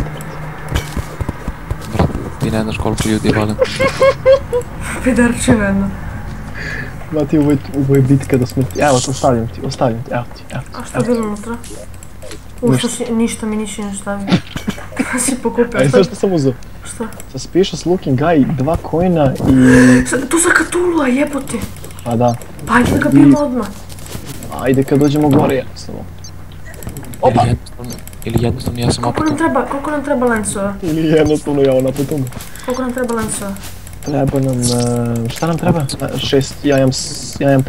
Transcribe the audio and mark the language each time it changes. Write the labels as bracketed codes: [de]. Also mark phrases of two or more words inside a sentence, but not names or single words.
[bs] Brate, ti ne znaš koliko ljudi valim. Pidarčina jedno. Mati, ovo je bitka do smrti. Evo, ostavljam ti, evo ti. A što je bilo unutra? Ništa mi nisi ne stavio. Kada si pokupio? Aj, što sam uzeo? Šta? [en] Suspicious looking guy, 2 coina i... [bs] Tu za Cthulhu, jebote! A da. Pa ajde da ga bijemo odmah. Ajde kad dođemo gore, jednostavno. Opa! Ili jednostavno ja sam opet... Koliko nam treba lencova? Ili jednostavno ja opet umro. Koliko nam treba lencova? Treba nam... šta nam treba? 6, ja imam 5.